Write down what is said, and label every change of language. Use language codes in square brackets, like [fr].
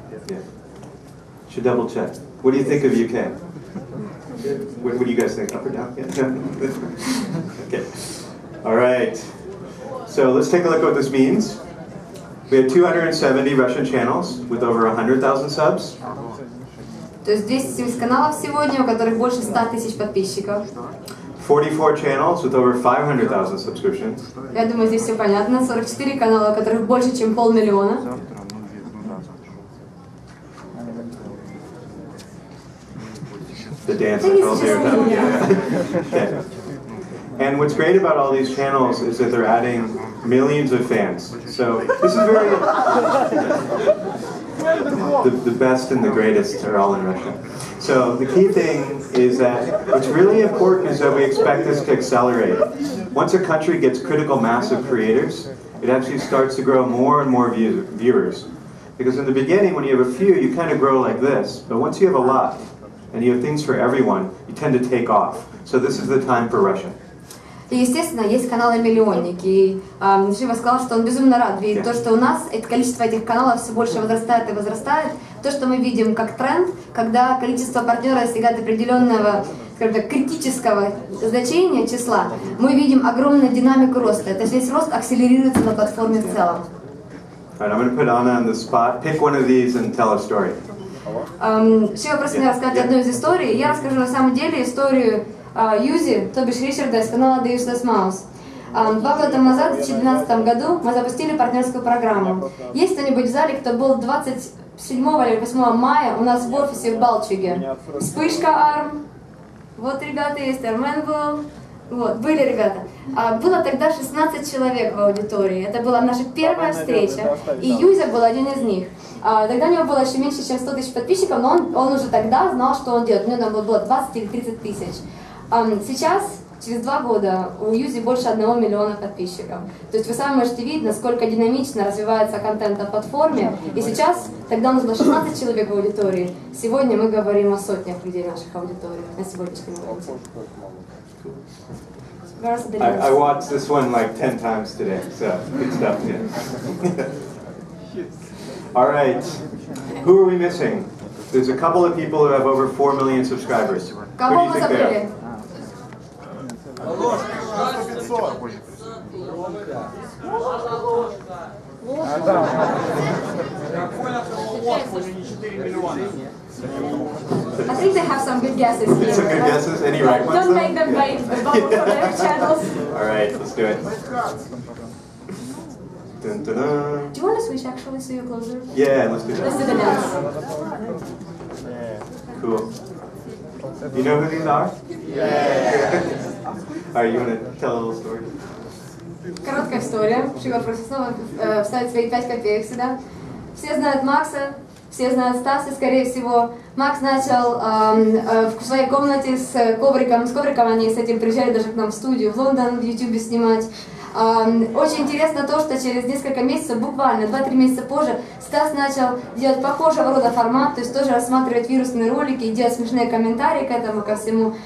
[en] Yeah. Should double check. What do you think of UK? What do you guys think? Up or down? Yeah. Okay. All right. So let's take a look at what this means. We have 270 Russian channels with over 100,000 subs. То есть 270 каналов сегодня, у которых больше 100 тысяч подписчиков. 44 channels with over 500,000 subscriptions. Я думаю, здесь все понятно. 44 канала, у которых больше, чем 500 000. The dance I told you about. Yeah. Okay. And what's great about all these channels is that they're adding millions of fans. So this is very... the best and the greatest are all in Russia. So the key thing is that what's really important is that we expect this to accelerate. Once a country gets critical mass of creators, it actually starts to grow more and more viewers. Because in the beginning, when you have a few, you kind of grow like this. But once you have a lot, and you have things for everyone, you tend to take off. So this is the time for Russia. [ru] И, естественно, есть каналы-миллионники. И Шива сказал, что он безумно рад видеть то, что у нас это количество этих каналов все больше возрастает и возрастает. То, что мы видим как тренд, когда количество партнеров достигает определенного, скажем так, критического значения, числа, мы видим огромную динамику роста. Это весь рост акселерируется на платформе в целом. All right, I'm going to put Anna on the spot. Pick one of these and tell a story. Шива просит меня рассказать одну из историй. Я расскажу на самом деле историю Юзи, то бишь Ричарда из канала The Useless Mouse. 2 года тому назад, в 2012 году, мы запустили партнерскую программу. Есть кто-нибудь в зале, кто был 27 или 8 мая у нас в офисе в Балчуге? Вспышка арм. Вот ребята есть, Армен был. Вот, были ребята. Было тогда 16 человек в аудитории. Это была наша первая встреча. И Юзя был один из них. Тогда у него было еще меньше, чем 100 тысяч подписчиков, но он уже тогда знал, что он делает. У него там было 20 или 30 тысяч. Сейчас, через 2 года, у Юзи больше 1 миллиона подписчиков. То есть вы сами можете видеть, насколько динамично развивается контент на платформе. И сейчас, тогда у нас было 16 человек в аудитории. Сегодня мы говорим о сотнях людей в наших аудиториях на сегодняшнем моменте. [en] I watched this one like 10 times today, so good stuff. Yeah. All right, who are we missing? There's a couple of people who have over 4 million subscribers. Who do you think they are? I think they have some good guesses here. Some good guesses? Any right ones? Don't make them wait the bubble for their channels. All right, let's do it. Dun, dun, dun. Do you want to switch actually so you're closer? Yeah, let's do Let's do that. the dance. Cool. You know who these are? Yeah. All right, you want to tell a little story? [ru] Короткая история. Шива просит снова вставить свои 5 копеек сюда. Все знают Макса, все знают Стаса, скорее всего. Макс начал в своей комнате с ковриком. С ковриком они с этим приезжали даже к нам в студию в Лондон, в ютубе снимать. Очень интересно то, что через несколько месяцев, буквально 2-3 месяца позже, Стас начал делать похожего рода формат, то есть тоже рассматривать вирусные ролики и делать смешные комментарии к этому, ко всему.